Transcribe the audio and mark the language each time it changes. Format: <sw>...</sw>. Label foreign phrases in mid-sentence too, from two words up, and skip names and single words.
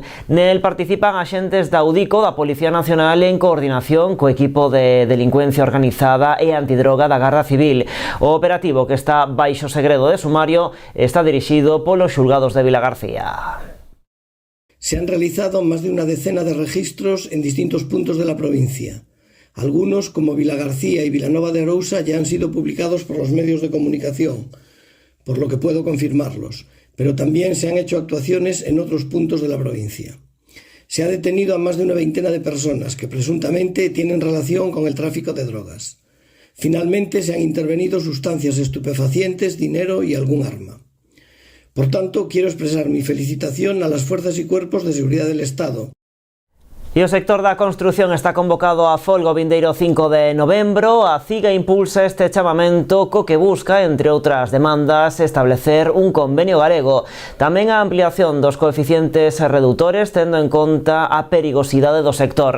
<gl>Nel participan axentes da UDICO, da Policía Nacional, en coordinación co equipo de delincuencia organizada e antidroga da Garda Civil. O operativo, que está baixo segredo de sumario, está dirixido polos xulgados de Vilagarcía.</gl> <es>Se han realizado más de una decena de registros en distintos puntos de la provincia. Algunos, como Vilagarcía y Vilanova de Arousa, ya han sido publicados por los medios de comunicación, por lo que puedo confirmarlos, pero también se han hecho actuaciones en otros puntos de la provincia. Se ha detenido a más de una veintena de personas que presuntamente tienen relación con el tráfico de drogas. Finalmente se han intervenido sustancias estupefacientes, dinero y algún arma. Por tanto, quiero expresar mi felicitación a las fuerzas y cuerpos de seguridad del Estado.</es> <gl>E o sector da construción está convocado a folga o vindeiro 5 de novembro. A CIGA impulsa este chamamento co que busca, entre outras demandas, establecer un convenio galego. Tamén a ampliación dos coeficientes redutores, tendo en conta a perigosidade do sector.</gl>